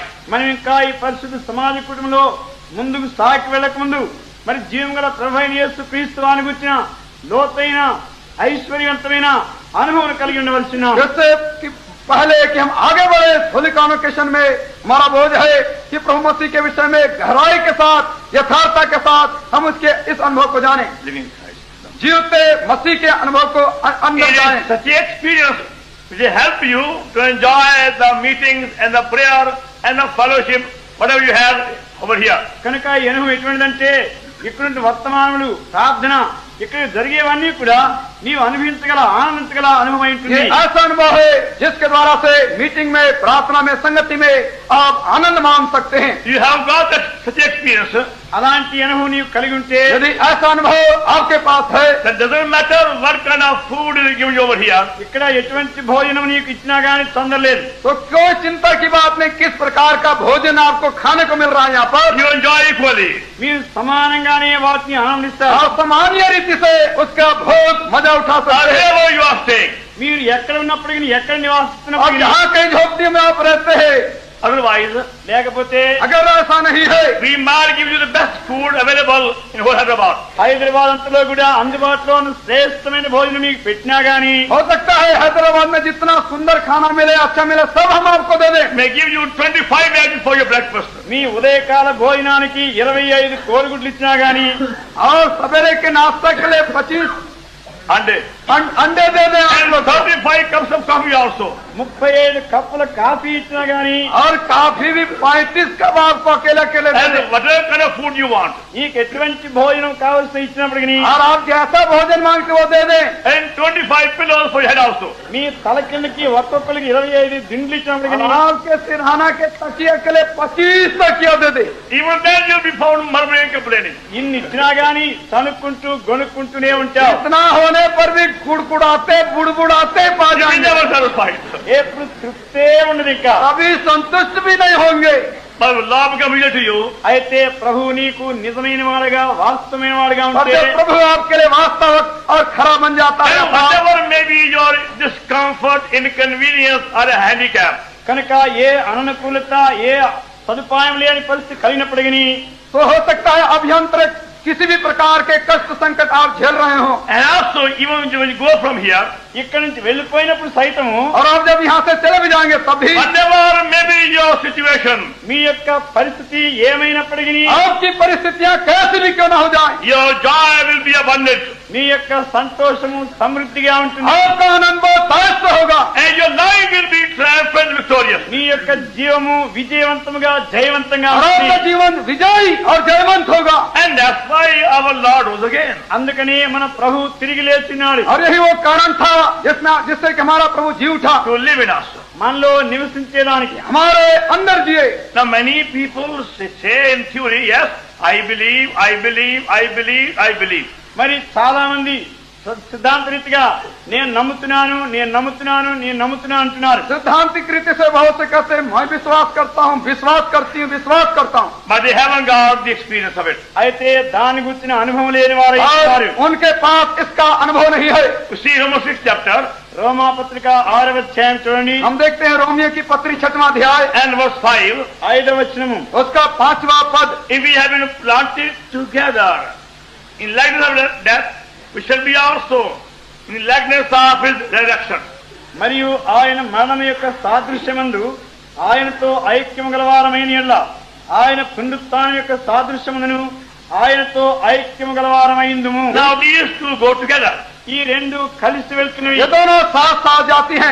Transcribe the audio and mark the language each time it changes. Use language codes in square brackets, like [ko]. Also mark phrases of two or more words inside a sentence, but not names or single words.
[te] మనం ఇంకా ఈ పరిశుద్ధ సమాజ కుటుంబంలో ముందుకు సాగి వెళ్ళక ముందు మరి జీవం గల ప్రభు అయిన యేసుక్రీస్తు వారిని గురించిన లోతైన ఐశ్వర్యవంతమైన అనుభవం కలిగి ఉండవలసిన [hi] इससे कि पहले कि हम आगे बढ़े होली कॉन्वोकेशन में हमारा बोझ है कि प्रभु मसीह के विषय में गहराई के साथ यथार्थता के साथ हम उसके इस अनुभव को जाने, जीवते मसीह के अनुभव को अंदर जाएं। [en] Such experience will help you to enjoy the meetings and the prayer and the fellowship, whatever you have over here. [te] కనుక ఈ అనుభవం ఎటువంటిదంటే ఇక్కడ వర్తమానములు ప్రార్థన ఇక్కడ జరిగేవన్నీ కూడా నీవు అనుభవించగల ఆనందించగల అనుభవం ఉంటుంది. [hi] ऐसा अनुभव है जिसके द्वारा से मीटिंग में, प्रार्थना में, संगति में आप आनंद मान सकते हैं. [en] You have got such experience. [te] అలాంటి అనుభవం నీవు కలిగి ఉంటే, [hi] यदि ऐसा अनुभव आपके पास है, [en] that doesn't matter what kind of food is given you over here. [te] ఇక్కడ ఎటువంటి భోజనం నీకు ఇచ్చినా గానీ తొందర లేదు. [hi] तो कोई चिंता की बात नहीं किस प्रकार का भोजन आपको खाने को मिल रहा है यहाँ पर. [en] You enjoy equally. [te] మీరు సమానంగానే వాటిని ఆనందిస్తారు. [hi] आप सामान्य रीति से उसका भोग मजा उठा सकते हैं. [en] Wherever you are staying. [te] మీరు ఎక్కడ ఉన్నప్పటికీ, ఎక్కడ और నివాసిస్తున్నప్పటికీ, [hi] जहाँ कहीं झोपड़ी में आप रहते हैं, [en] Otherwise, [te] లేకపోతే [hi] अगर ऐसा नहीं है, [en] we might give you the best food available in whole Hyderabad. [te] హైదరాబాద్ అంతలో కూడా అందుబాటులో ఉన్న శ్రేష్టమైన భోజనం మీకు పెట్టినా గానీ, [hi] हो सकता है हैदराबाद में जितना सुंदर खाना मिले, अच्छा मिले, सब हम आपको दे दें. [en] May give you 25 eggs for your breakfast. [te] మీ ఉదయకాల భోజనానికి 25 కోడిగుడ్లు ఇచ్చినా గానీ, [hi] और सवेरे के नाश्ता के लिए 25 And अंडे दे दें आप and लोग. [en] 35 cups of coffee also. [te] 35 కప్పుల కాఫీ ఇచ్చినా గానీ, [hi] और काफी भी 35 कप आपको अकेले अकेले दे And दें. [en] whatever kind of food you want. [te] నీకు ఎటువంటి భోజనం కావాల్సి ఇచ్చినప్పటికీ, [hi] और आप जैसा भोजन मांगते वो दे दें. [en] And 25 pillows for your head also. [te] మీ తల కిందకి ఒక్కొక్కరికి 25 దిండ్లు ఇచ్చినప్పటికీ, [hi] और आपके सिरहाना के तकिया के लिए 25 तकिया दे दें. [en] Even then you'll be found murmuring and complaining. [te] ఇన్ని ఇచ్చినా గానీ తనుక్కుంటూ గొనుక్కుంటూనే ఉంటావు. [hi] इतना होने पर भी गुड़गुड़ाते बुड़बुड़ाते पा [en] You will [hi] जाएंगे. [en] never satisfied. [te] ఎప్పుడు తృప్తే ఉండదు ఇంకా. [hi] कभी संतुष्ट भी नहीं होंगे. [en] But when Lord becomes real to you, [te] అయితే ప్రభువు నీకు నిజమైన వాడుగా, వాస్తవమైన వాడుగా और ఉంటే, [hi] जब प्रभु आपके लिए वास्तविक और खरा बन जाता है, [en] and whatever may be your discomfort, inconvenience or a handicap, [te] కనుక ఏ అననుకూలత, ఏ సదుపాయం లేని పరిస్థితి కలిగినప్పటికీ, [hi] तो हो सकता है अभ्यंतर किसी भी प्रकार के कष्ट संकट आप झेल रहे हो. [en] and also even when you go from here, [te] ఇక్కడి నుంచి వెళ్ళిపోయినప్పుడు సైతము, [hi] और आप जब यहाँ से चले भी जाएंगे तब भी [en] whatever may be your situation, [te] మీ యొక్క పరిస్థితి ఏమైనప్పటికీ, [hi] आपकी परिस्थितियां कैसी भी क्यों ना हो जाए, [en] your joy will be abundant, [te] మీ యొక్క సంతోషము సమృద్ధిగా ఉంటుంది. [hi] आपका आनंद बहुत शायद होगा. [en] and your life will be triumphant, victorious. [te] మీ యొక్క జీవము విజయవంతముగా, జయవంతంగా [hi] और आपका ఉంటుంది. जीवन विजयी और जयवंत होगा. [en] And that's why our Lord rose again. [te] అందుకనే మన ప్రభు తిరిగి లేచినాడు. [hi] और यही वो कारण था जिससे कि हमारा प्रभु जी उठा, [en] To live in us. [te] మనలో నివసించేదానికి. [hi] हमारे अंदर जिए. [en] Now many people say in theory, yes, I believe, I believe, I believe, I believe. [te] మరి చాలా మంది సిద్ధాంత రీతిగా నేను నమ్ముతున్నాను, నేను నమ్ముతున్నాను, నేను నమ్ముతున్నాను అంటున్నారు. [hi] सिद्धांतिक रीति से बहुत से कहते हैं मैं विश्वास करता हूँ, विश्वास करती हूँ, विश्वास करता हूँ. [en] But they haven't got the experience of it. [te] అయితే దాని గురించిన అనుభవం లేని వారు ఇస్తారు. [hi] और उनके पास इसका अनुभव नहीं है. [en] You see Romans 6th chapter [te] రోమా పత్రిక 6వ అధ్యాయం చూడండి. [hi] हम देखते हैं रोमियो की पत्री 6वां अध्याय [en] and verse 5. [te] 5వ వచనము. [hi] उसका 5वां पद. [en] If we have been planted together in likeness of death, we shall be also in likeness of his resurrection. [te] మరియు ఆయన మరణం యొక్క సాదృశ్యమందు ఆయనతో ఐక్యము గలవారమైన యెడల ఆయన పునరుత్థానం యొక్క సాదృశ్యమందును ఆయనతో ఐక్యము గలవారమైందుము. [en] Now these two go together. [te] ఈ రెండు కలిసి వెళ్తున్నవి. [hi] ये दोनों साथ साथ जाती हैं.